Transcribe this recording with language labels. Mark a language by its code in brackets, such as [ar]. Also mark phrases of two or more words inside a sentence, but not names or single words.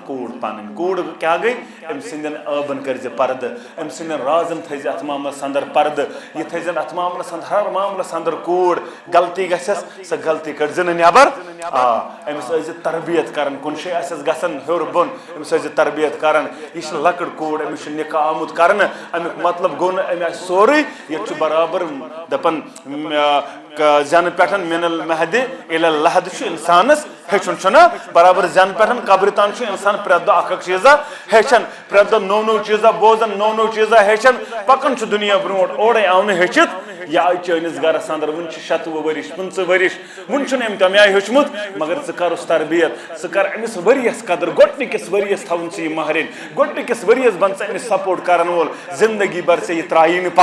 [ks] کوٗر پنٕنۍ کوٗر کیٛاہ گٔے أمۍ سٕنٛدٮ۪ن ٲبن کٔرزِ پردٕ أمۍ سٕنٛدٮ۪ن رازن تھٲیزِ اتھ معاملس انٛدر پردٕ یہِ تھٲیزن اتھ معاملس انٛدر ہر معاملس انٛدر کوٗر غلطی گژھٮ۪س سۄ غلطی کٔڑزِ نہٕ نٮ۪بر أمِس ٲسۍ زِ تربیت کران کُنہِ جایہِ آسٮ۪س گژھان ہیوٚر بۄن أمِس ٲسۍ زِ تربیت کران یہِ چھِ لۄکٕٹ کوٗر أمِس چھُ نِکاح آمُت کرنہٕ امیُک مطلب گوٚو نہٕ أمۍ آسہِ سورُے ییٚتہِ چھُ برابر دپان زینہٕ پٮ۪ٹھ [ar] من المہدِ اِلى اللحد [ks] چھُ انسانس ہیٚچھُن چھُنہ برابر زینہٕ پٮ۪ٹھ قبرِ تام چھُ انسان پرٛٮ۪تھ دۄہ اکھ اکھ چیٖزا ہیٚچھان پرٛٮ۪تھ دۄہ نوٚو نوٚو چیٖزا بوزان نوٚو نوٚو چیٖزا ہیٚچھان پکان چھُ دُنیا برونٛٹھ اورے آو نہٕ ہیٚچھِتھ یہِ آیہِ چٲنِس گرس انٛدر وُنہِ چھِ 26 ؤرِش 25 ؤرِش وُنہِ چھُنہٕ أمۍ تَمہِ آیہِ ہیوٚچھمُت مگر ژٕ کرُس تربیت ژٕ کر أمِس ؤرِیس قدر گۄڈنِکِس ؤرِیس تھاوُن ژٕ یہِ مہرٮ۪ن گۄڈنِکِس ؤرِیس بن ژٕ أمِس سپورٹ کرن وول [ur] زندگی بھر [ks] ژےٚ یہِ ترٛایی نہٕ